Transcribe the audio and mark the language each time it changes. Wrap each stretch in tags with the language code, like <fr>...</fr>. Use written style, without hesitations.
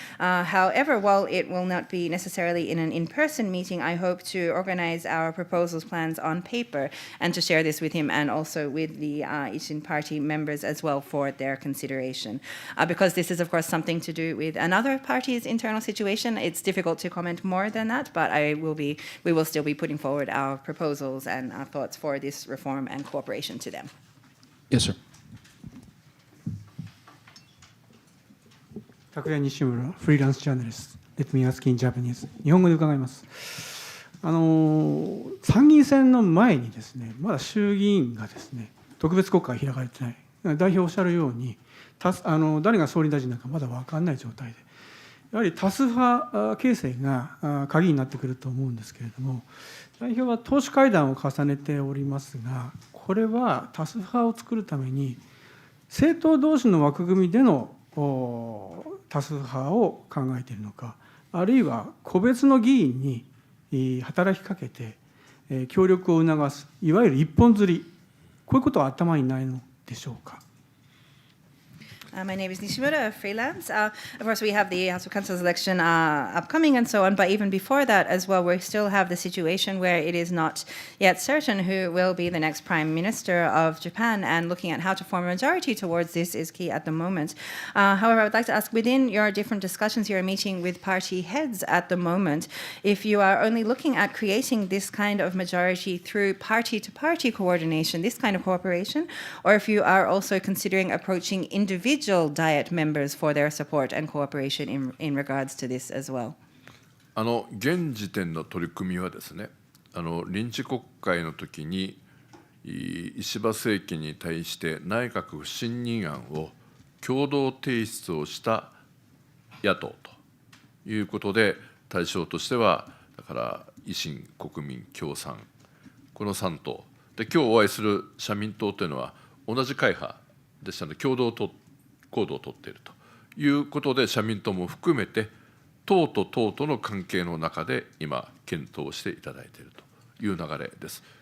<en>However, while it will not be necessarily in an in-person meeting, I hope to organize our proposals plans on paper and to share this with him and also with the Ishin party members as well for their consideration. Because this is, of course, something to do with another party's internal situation, it's difficult to comment more than that, but we will still be putting forward our proposals and our thoughts for this reform and cooperation to them. Yes, sir.</en> <ja>拓也西村フリーランスジャーナリスト、レッドミーアスキンジャパニーズ、日本語で伺います。参議院選の前にですね、まだ衆議院がですね、特別国会開かれてない、代表おっしゃるように、誰が総理大臣なのかまだ分からない状態で、やはり多数派形成が鍵になってくると思うんですけれども、代表は党首会談を重ねておりますが、これは多数派を作るために、政党同士の枠組みでの多数派を考えているのか、あるいは個別の議員に働きかけて協力を促す、いわゆる一本釣り、こういうことは頭にないのでしょうか。</ja> <en>My name is Nishimura, freelance. Of course, we have the House of Councils election upcoming and so on, but even before that as well, we still have the situation where it is not yet certain who will be the next Prime Minister of Japan, and looking at how to form a majority towards this is key at the moment. However, I would like to ask, within your different discussions you're meeting with party heads at the moment, if you are only looking at creating this kind of majority through party-to-party coordination, this kind of cooperation, or if you are also considering approaching individual Diet members for their support and cooperation in regards to this as well.</en> <ja>現時点の取り組みはですね、臨時国会の時に石破政権に対して内閣不信任案を共同提出をした野党ということで、対象としてはだから維新、国民、共産、この3党で、今日お会いする社民党というのは同じ会派でしたので、共同行動をとっているということで、社民党も含めて党と党との関係の中で今検討していただいているという流れです。</ja>